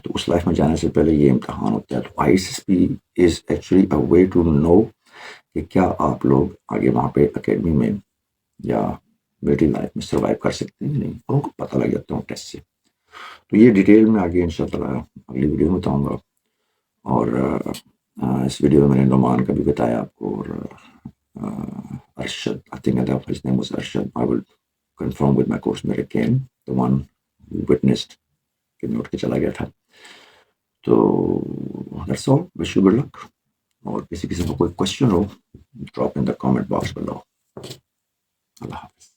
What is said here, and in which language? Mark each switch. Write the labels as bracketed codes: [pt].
[ur] تو اس لائف میں جانے سے پہلے یہ امتحان ہوتا ہے. تو [en] ICSB is actually a way to know [ur] کہ کیا آپ لوگ آگے وہاں پہ اکیڈمی میں یا بیٹی لائف میں سروائیو کر سکتے ہیں نہیں, اور ان کو پتہ لگ جاتا ہوں ٹیسٹ سے. تو یہ ڈیٹیل میں آگے انشاءاللہ اگلی ویڈیو میں بتاؤں گا. اور اس ویڈیو میں نے نعمان کا بھی بتایا آپ کو, اور Arshad, [en] I think his name was Arshad. I will confirm with my course mate again, the one who witnessed [ur] کہ میں اٹھ کے چلا گیا تھا. تو [en] that's all. Wish you good luck. [ur] اور کسی کو کوئی question ہو, [en] drop in the comment box below. [ur] اللہ حافظ.